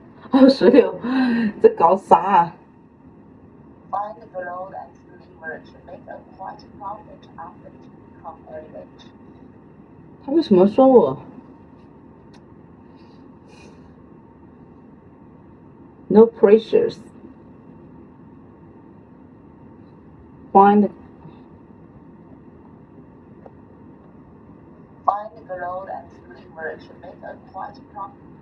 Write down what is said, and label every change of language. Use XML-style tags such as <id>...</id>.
<zh>26，这搞啥？</zh> <en>Find gold and silver to make a quiet profit after it become evident.</en> <zh>他为什么说我 ？</zh> <en>No pressures. Find gold and silver to make a quiet profit.</en>